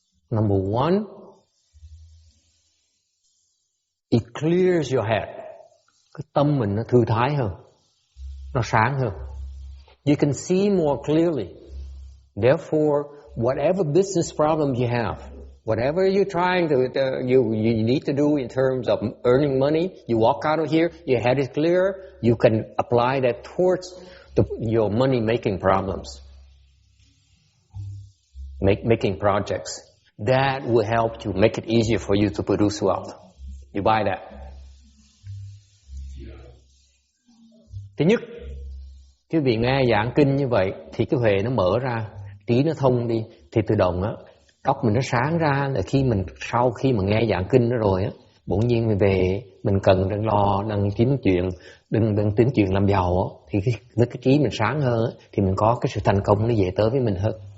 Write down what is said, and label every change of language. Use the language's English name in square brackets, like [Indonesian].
[English] Number one, it clears your head. [Vietnamese] Cái tâm mình nó thư thái hơn, nó sáng hơn. [English] You can see more clearly. Therefore, whatever business problem you have, whatever you're trying to, you need to do in terms of earning money, you walk out of here, your head is clear, you can apply that towards your money-making problems. Making projects. That will help you, make it easier for you to produce wealth. You buy that? [Vietnamese] Thứ nhất, quý vị nghe giảng kinh như vậy thì cái huệ nó mở ra, trí nó thông đi, thì tự động á, óc mình nó sáng ra là sau khi mà nghe giảng kinh đó rồi á, bỗng nhiên mình về mình cần đang lo đang kiếm chuyện, đừng tính chuyện làm giàu á, thì với cái trí mình sáng hơn á, thì mình có cái sự thành công nó về tới với mình hơn.